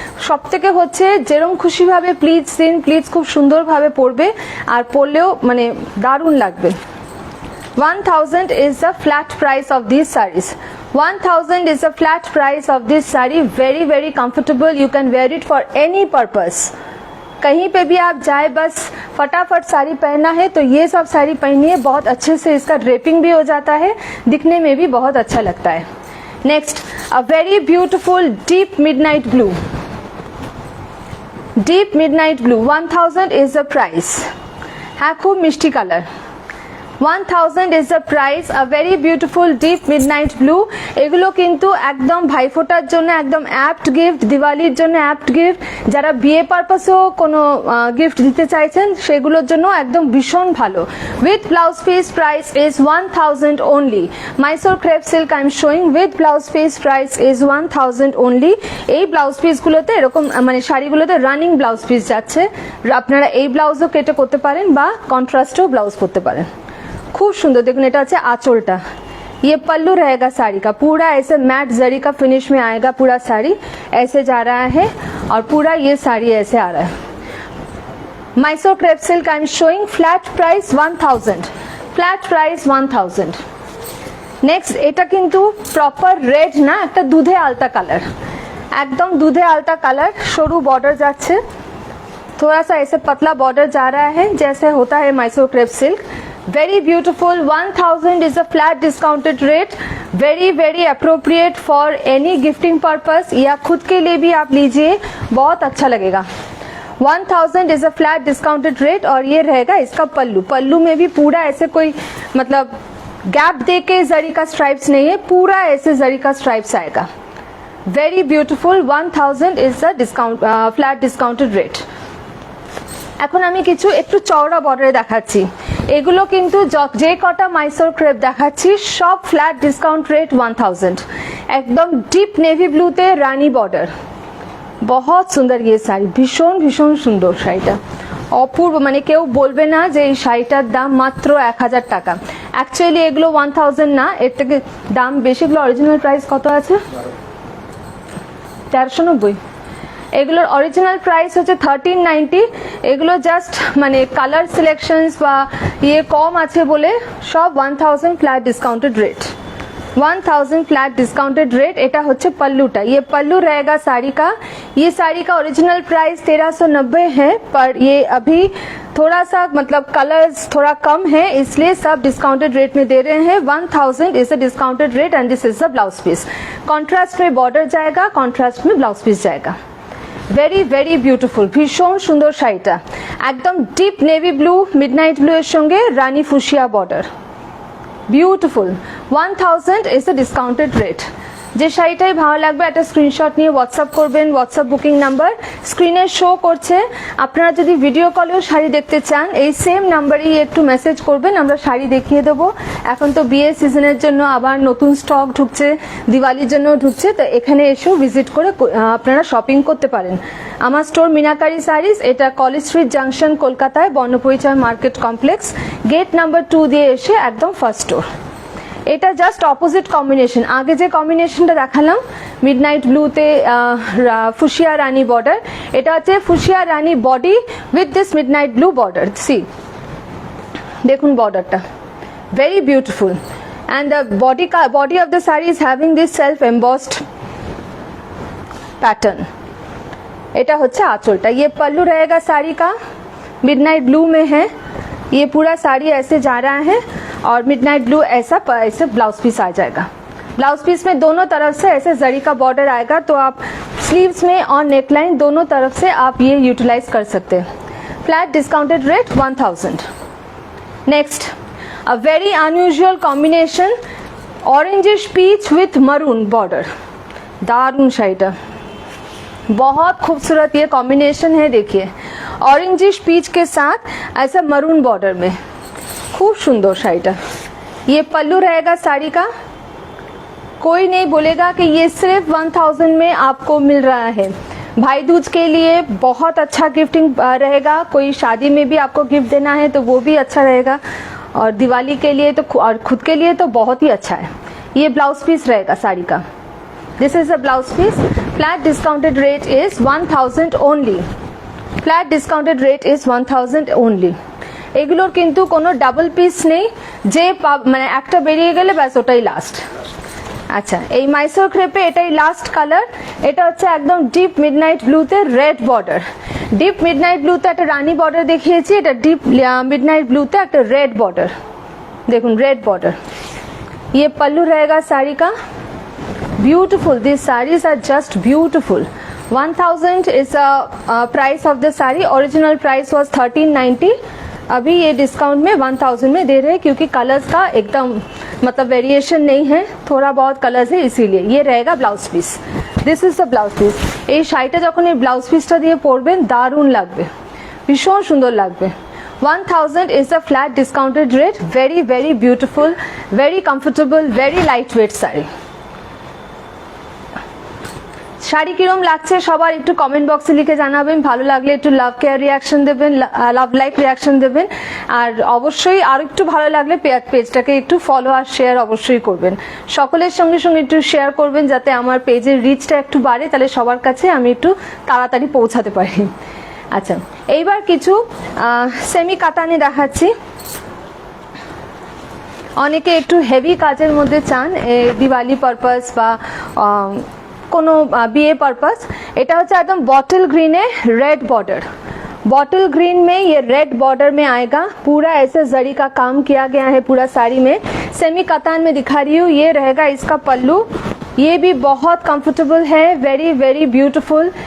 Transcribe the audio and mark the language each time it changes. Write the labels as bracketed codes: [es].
[bn] সব থেকে হচ্ছে যেরকম খুশিভাবে প্লিজ দিন, প্লিজ খুব সুন্দরভাবে পরবে আর পরলেও মানে দারুণ লাগবে. [en] 1000 is the flat price of these sarees. 1000 is the flat price of this saree. Very very comfortable. You can wear it for any purpose. [hi] कहीं पे भी आप जाए बस फटाफट साड़ी पहनना है तो ये सब साड़ी पहनिए. बहुत अच्छे से इसका ड्रेपिंग भी हो जाता है, दिखने में भी बहुत अच्छा लगता है. [en] Next a very beautiful deep midnight blue. Deep midnight blue 1000 is the price. [hi] है खूब मिष्टी colour. [en] 1000 is the price. A very beautiful deep midnight blue. [bn] এগুলো কিন্তু একদম ভাইফোঁটার জন্য একদম অ্যাপ্ট গিফট, দিওয়ালির জন্য অ্যাপ্ট গিফট. যারা বিয়ে পারপাসেও কোনো গিফট দিতে চাইছেন সেগুলোর জন্য একদম ভীষণ ভালো. [en] With blouse piece price is 1000 only. Mysore crepe silk I am showing with blouse piece price is 1000 only. [bn] এই ব্লাউজ পিসগুলোতে এরকম মানে শাড়িগুলোতে রানিং ব্লাউজ পিস যাচ্ছে. আপনারা এই ব্লাউজও কেটে করতে পারেন বা কন্ট্রাস্টেও ব্লাউজ করতে পারেন. [hi] खूब सुंदर. देखो [bn] এটা আছে [hi] आंचलटा. ये पल्लू रहेगा साड़ी का. पूरा ऐसे मैट जरी का फिनिश में आएगा. पूरा साड़ी ऐसे जा रहा है और पूरा ये साड़ी ऐसे आ रहा है. Mysore crepe silk I am showing flat price 1000. Flat price 1000. [bn] Next এটা কিন্তু প্রপার রেড না, একটা দুধে আলতা কালার. একদম দুধে আলতা কালার. সরু বর্ডার যাচ্ছে. [hi] थोड़ा सा ऐसे पतला बॉर्डर जा रहा है जैसे होता है Mysore crepe silk. [en] Very beautiful. 1000 is a flat discounted rate. Very very appropriate for any gifting purpose [hi] या खुद के लिए भी आप लीजिए, बहुत अच्छा लगेगा. [en] 1000 is a flat discounted rate. [hi] और ये रहेगा इसका पल्लू. पल्लू में भी पूरा ऐसे कोई मतलब गैप दे के जरी का स्ट्राइप्स नहीं है, पूरा ऐसे जरी का स्ट्राइप्स आएगा. [en] Very beautiful. 1000 is the discount flat discounted rate. [bn] এখন আমি কিছু একটু চওড়া বর্ডারে দেখাচ্ছি. এগুলো কিন্তু যে কটা মাইসোর ক্রেপ দেখাচ্ছি সব ফ্ল্যাট ডিসকাউন্ট রেট 1000. একদম ডিপ নেভি ব্লুতে রানী বর্ডার. बहुत সুন্দর ये শাড়ি. ভীষণ ভীষণ সুন্দর শাড়িটা. অপূর্ব. মানে কেউ বলবে না যে এই শাড়িটার দাম মাত্র 1000 টাকা. অ্যাকচুয়ালি এগুলো 1000 না, এর থেকে দাম বেশি. এগুলো অরিজিনাল প্রাইস কত আছে? 1390. এগুলোর অরিজিনাল প্রাইস হচ্ছে 1390. এগুলো জাস্ট মানে কালার সিলেকশনস বা ইয়ে কম আছে বলে সব [en] 1000 flat discounted rate. 1000 flat discounted rate. [bn] এটা হচ্ছে पल्लूटा. [hi] ये पल्लू रहेगा साड़ी का. ये साड़ी का ओरिजिनल प्राइस 1390 है पर ये अभी थोड़ा सा मतलब कलर्स थोड़ा कम है इसलिए सब डिस्काउंटेड रेट में दे रहे हैं. [en] 1000 is a discounted rate and this is the blouse piece. [hi] Contrast में बॉर्डर जाएगा, कॉन्ट्रास्ट में ब्लाउज पीस जाएगा. [en] Very very beautiful. [bn] ভীষণ সুন্দর শাড়িটা. একদম deep navy blue midnight blue এর সঙ্গে রানী fuchsia border. Beautiful. [en] 1000 is the discounted rate. [bn] যে শাড়িটাই ভালো লাগবে একটা স্ক্রিনশট নিয়ে হোয়াটসঅ্যাপ করবেন. হোয়াটসঅ্যাপ বুকিং নাম্বার স্ক্রিনে শো করছে. আপনারা যদি ভিডিও কলেও শাড়ি দেখতে চান এই সেম নাম্বারেই একটু মেসেজ করবেন, আমরা শাড়ি দেখিয়ে দেবো. এখন তো বিয়ে সিজনের জন্য আবার নতুন স্টক ঢুকছে, দিওয়ালির জন্য ঢুকছে, তো এখানে এসেও ভিজিট করে আপনারা শপিং করতে পারেন. আমার স্টোর মিনাকারি শাড়িজ. এটা কলেজ স্ট্রিট জাংশন কলকাতায় বর্ণপরিচয় মার্কেট কমপ্লেক্স গেট নাম্বার 2 দিয়ে এসে একদম ফার্স্ট স্টোর. এটা জাস্ট অপোজিট কম্বিনেশন। আগে যে কম্বিনেশনটা দেখালাম মিডনাইট ব্লুতে ফুশিয়া রানী বর্ডার, এটা হচ্ছে fuchsia Rani body with this midnight blue border. C দেখুন বর্ডারটা [en] very beautiful, and the body of the saree is having this self embossed pattern। [bn] এটা হচ্ছে आंचलटा। [hi] ये पल्लू रहेगा साड़ी का, मिडनाइट ब्लू में है। ये पूरा साड़ी ऐसे जा रहा है और मिडनाइट ब्लू ऐसे ब्लाउज पीस आ जाएगा। ब्लाउज पीस में दोनों तरफ से ऐसे जरी का बॉर्डर आएगा, तो आप स्लीव्स में और नेकलाइन दोनों तरफ से आप ये यूटिलाइज कर सकते हैं। [en] Flat discounted rate 1000। Next a very unusual combination, orangish peach with maroon border। [hi] दारुण शाइट है, बहुत खूबसूरत ये कॉम्बिनेशन है। देखिए ऑरेंजिश पीच के साथ ऐसा मरून बॉर्डर में, खूब सुंदर शाइट है। ये पल्लू रहेगा साड़ी का। कोई नहीं बोलेगा कि ये सिर्फ 1000 में आपको मिल रहा है। भाई दूज के लिए बहुत अच्छा गिफ्टिंग रहेगा। कोई शादी में भी आपको गिफ्ट देना है तो वो भी अच्छा रहेगा, और दिवाली के लिए तो और खुद के लिए तो बहुत ही अच्छा है। ये ब्लाउज पीस रहेगा साड़ी का। [en] This is a blouse piece. Flat discounted rate is 1000 only. Flat discounted rate is 1000 only. [bn] এগুলোর কিন্তু কোনো ডাবল পিস নেই, যে মানে একটা বেরিয়ে গেলে ব্যাস ওটাই লাস্ট। আচ্ছা, এই মাইসোর ক্রেপে এটাই লাস্ট কালার। এটা হচ্ছে একদম deep midnight ব্লুতে red border. Deep midnight ব্লুতে একটা রানী বর্ডার দেখিয়েছি, এটা ডিপ मिडनाइट ब्लूতে একটা রেড বর্ডার। দেখুন রেড বর্ডার। [hi] ये पल्लू रहेगा साड़ी का। [en] Beautiful, this saris are just beautiful. 1000 is price of the sari. [hi] Original price was 1390। अभी ये डिस्काउंट में 1000 में दे रहे हैं, क्योंकि कलर्स का एकदम मतलब वेरिएशन नहीं है, थोड़ा बहुत कलर्स है इसीलिए। ये रहेगा blouse piece. [en] This is the blouse piece. [bn] এই শাড়িটা যখন এই ব্লাউজ পিসটা দিয়ে পরবেন দারুণ লাগবে, ভীষণ সুন্দর লাগবে। [en] 1000 is the flat discounted rate। very very beautiful, very comfortable, very lightweight sari. [bn] Sari কিরম লাগছে সবার একটু কমেন্ট বক্সে লিখে জানাবেন। ভালো লাগলে একটু লাভ কেয়ার রিয়াকশন দেবেন, লাভ লাইক রিয়াকশন দেবেন। আর অবশ্যই আর একটু ভালো লাগলে পেজটাকে একটু ফলো আর শেয়ার অবশ্যই করবেন। সকলের সঙ্গে সঙ্গে একটু শেয়ার করবেন যাতে আমার পেজের রিচটা একটু বাড়ে, তাহলে সবার কাছে আমি একটু তাড়াতাড়ি পৌঁছাতে পারি। আচ্ছা, এইবার কিছু সেমি কাতানে দেখাচ্ছি। অনেকে একটু হেভি কাজের মধ্যে চান, দিওয়ালি পারপাস বা কোনো বিয়ে पर्पस। এটা হচ্ছে একদম [hi] बॉटल ग्रीन है, रेड बॉर्डर। बॉटल ग्रीन में ये रेड बॉर्डर में आएगा। पूरा ऐसे जरी का काम किया गया है पूरा साड़ी में। सेमी कतान में दिखा रही हूँ। ये रहेगा इसका पल्लू। ये भी बहुत कंफर्टेबल है, [en] Very very beautiful.